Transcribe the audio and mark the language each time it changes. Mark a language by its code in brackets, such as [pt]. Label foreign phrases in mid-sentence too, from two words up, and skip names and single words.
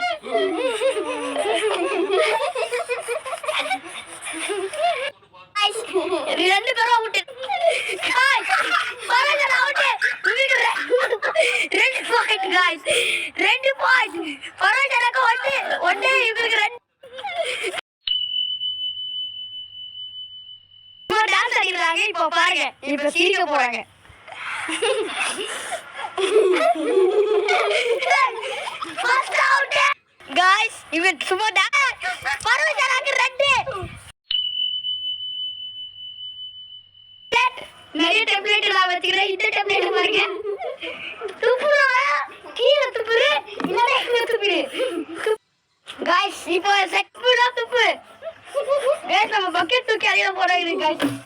[ta] ரெண்டு பேரும் விட்டு ரெண்டு [en] point guys [ta] ரெண்டு பாயிண்ட் பரவாயில்ல எனக்கு ஒன்னு இவங்களுக்கு ரெண்டு டான்ஸ் ஆடிக்கிறாங்க. இப்போ பாருங்க இப்ப சிரிக்க போறாங்க. [en] Guys, even [ms] semua dah. Baru jalan ke [ta] ரெண்டு. நிறைய டெம்ப்ளேட் எல்லாம் வச்சிக்கிறேன். இந்த டெம்ப்ளேட் பாருங்க. துப்புறா கீழ துப்புரு இல்லனா இங்க துப்புரு. Guys, இப்போ செக்புடா துப்பு. Guys, நம்ம பக்கெட் தூக்கி அடியில போறாங்க guys.